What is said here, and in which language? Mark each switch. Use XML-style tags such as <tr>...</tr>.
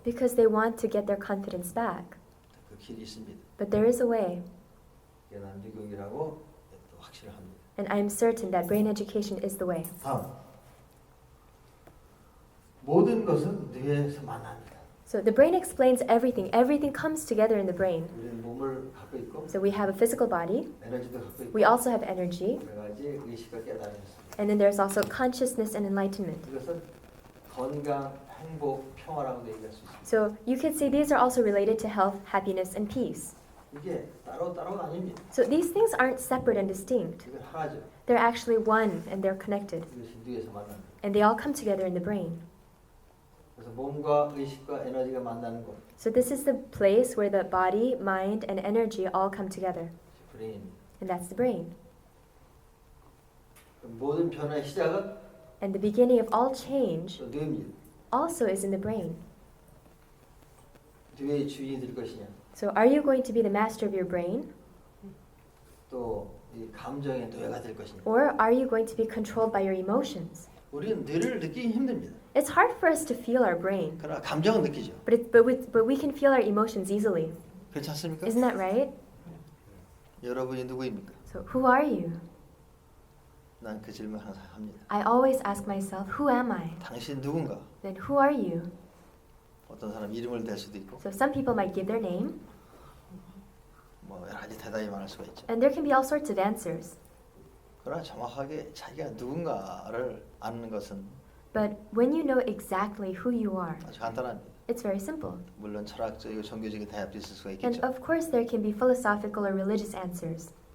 <en>because they want to get their confidence back.</en> <ko>그 길이 있습니다.</ko> <en>But there is a way,</en> <ko>이게 난 뇌교육이라고 또 확실합니다.</ko> <en>and I'm certain that brain education is the way.</en> <ko>다음. 모든 것은 뇌에서 만납니다.</ko> <en>So the brain explains everything. Everything comes together in the brain.</en> <ko>우리는 몸을 갖고 있고</ko> <en>So we have a physical body.</en> <ko>에너지도 갖고 있고</ko> <en>We also have energy.</en> <ko>여러 가지 의식과 깨달음이 있습니다.</ko> <en>And then there's also consciousness and enlightenment.</en> <ko>이것은 건강, 행복, 평화라고도 얘기할 수 있습니다.</ko> <en>So you could say these are also related to health, happiness, and peace.</en> <ko>이게 따로따로가 아닙니다.</ko> <en>So these things aren't separate and distinct.</en> <ko>이건 하나죠.</ko> <en>They're actually one and they're connected.</en> <ko>이것이 뇌에서 만납니다.</ko> <en>And they all come together in the brain.</en> <ko>그래서 몸과 의식과 에너지가 만나는 곳,</ko> <en>So this is the place where the body, mind, and energy all come together.</en> <ko>브레인입니다.</ko> <en>And that's the brain.</en> <ko>모든 변화의 시작은</ko> <en>And the beginning of all change</en> <ko>또 뇌입니다.</ko> <en>also is in the brain.</en> <ko>뇌의 주인이 될 것이냐,</ko> <en>So are you going to be the master of your brain?</en> <ko>또 이 감정의 노예가 될 것이냐.</ko> <en>Or are you going to be controlled by your emotions?</en> <ko>우리는 뇌를 느끼기 힘듭니다.</ko> <en>It's hard for us to feel our brain,</en> <ko>그러나 감정은 느끼죠.</ko> <en>but we can feel our emotions easily.</en> <ko>그렇지 않습니까?</ko> <en>Isn't that right?</en> <ko>여러분이 누구입니까?</ko> <en>So who are you?</en> <ko>난 그 질문 항상 합니다.</ko> <en>I always ask myself, who am I?</en> <ko>당신 누군가?</ko> <en>Then who are you?</en> <ko>어떤 사람 이름을 댈 수도 있고</ko> <en>So some people might give their name,</en> <ko>뭐 여러 가지 대답이 많을 수가 있죠.</ko> <en>and there can be all sorts of answers.</en> <ko>그러나 정확하게 자기가 누군가를 아는 것은</ko> <en>But when you know exactly who you are,</en> <ko>아주 간단합니다.</ko> <en>it's very simple.</en> <ko>물론 철학적이고 종교적인 대답도 있을 수가</ko> <en>And</en> <ko>있겠죠.</ko> <en>of course there can be philosophical or religious answers.</en>